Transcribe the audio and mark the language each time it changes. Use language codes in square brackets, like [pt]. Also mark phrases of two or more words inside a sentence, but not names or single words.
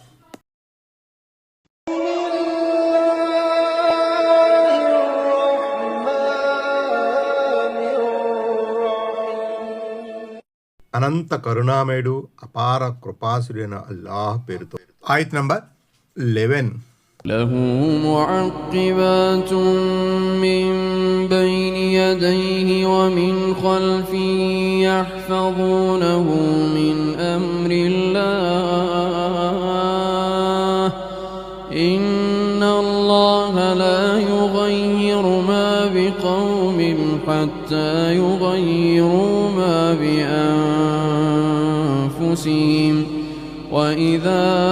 [te] అనంత కరుణామయుడు అపార కృపాసుడైన అల్లాహ్ పేరుతో. ఆయత్ నంబర్ 11. [ar] له معقبات من بين يديه ومن خلفه يحفظونه من أمر الله إن الله لا يغير ما بقوم حتى يغيروا ما بأنفسهم وإذا